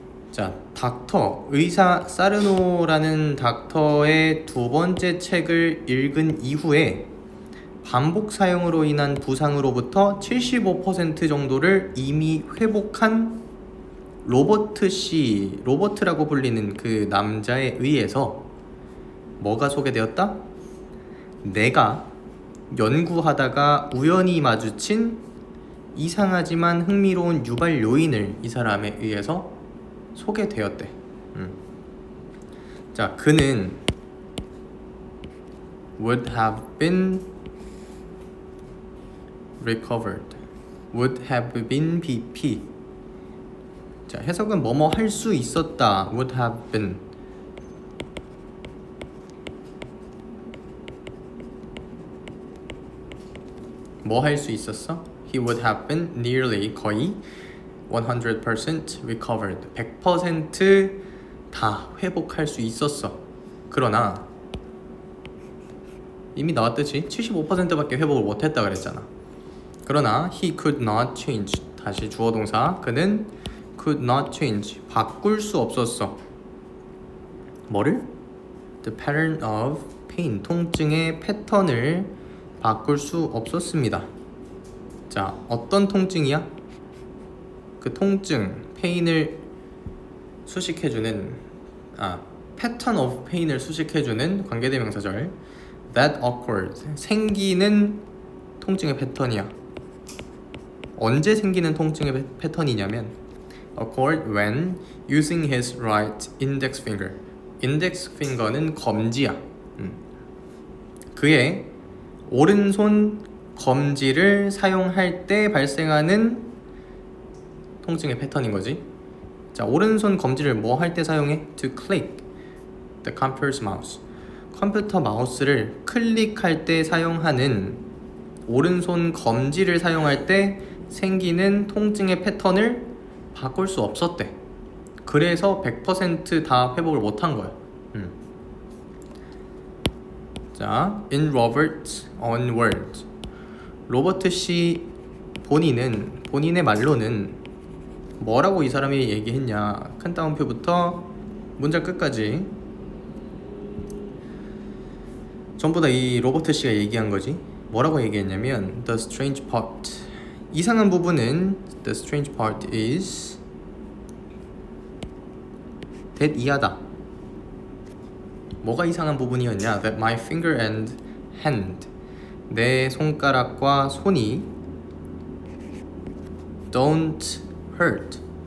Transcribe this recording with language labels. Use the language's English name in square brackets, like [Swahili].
[Korean] 자, 닥터, 의사 사르노라는 닥터의 두 번째 책을 읽은 이후에 반복 사용으로 인한 부상으로부터 75% 정도를 이미 회복한 로버트 씨, 로버트라고 불리는 그 남자에 의해서 뭐가 소개되었다? 내가 연구하다가 우연히 마주친 이상하지만 흥미로운 유발 요인을 이 사람에 의해서 소개되었대. 자, 그는 [English] would have been recovered, would have been BP. [Korean] 자, 해석은 뭐뭐 할 수 있었다, [English] would have been. [Korean] 뭐 할 수 있었어? [English] He would have been nearly, [Korean] 거의 [English] 100% recovered, 100% [Korean] 다 회복할 수 있었어. 그러나 이미 나왔듯이 75%밖에 회복을 못했다 그랬잖아. 그러나 [English] he could not change, [Korean] 다시 주어 동사, 그는 [English] could not change, [Korean] 바꿀 수 없었어. 뭐를? [English] The pattern of pain, [Korean] 통증의 패턴을 바꿀 수 없었습니다. 자, 어떤 통증이야? 그 통증, pain을 수식해주는 [English] pattern of pain [Korean] 을 수식해주는 관계대명사절 [English] that occurred, [Korean] 생기는 통증의 패턴이야. 언제 생기는 통증의 패턴이냐면 [English] occurred when using his right index finger. [Korean] index finger는 검지야. 그의 오른손 검지를 사용할 때 발생하는 통증의 패턴인 거지. 자, 오른손 검지를 뭐 할 때 사용해? [English] To click the computer's mouse. [Korean] 컴퓨터 마우스를 클릭할 때 사용하는 오른손 검지를 사용할 때 생기는 통증의 패턴을 바꿀 수 없었대. 그래서 100% 회복을 못한 거야. [English] 자, in Robert's own words. [Korean] 로버트 씨 본인의 말로는 뭐라고 이 사람이 얘기했냐. 큰 따옴표부터 문장 끝까지 전부 다 이 로버트 씨가 얘기한 거지. 뭐라고 얘기했냐면 [English] The strange part. [Korean] 이상한 부분은 [English] The strange part is that [Korean] 뭐가 이상한 부분이었냐? [English] That my finger and hand. [Korean] 내 손가락과 손이 [English] don't hurt.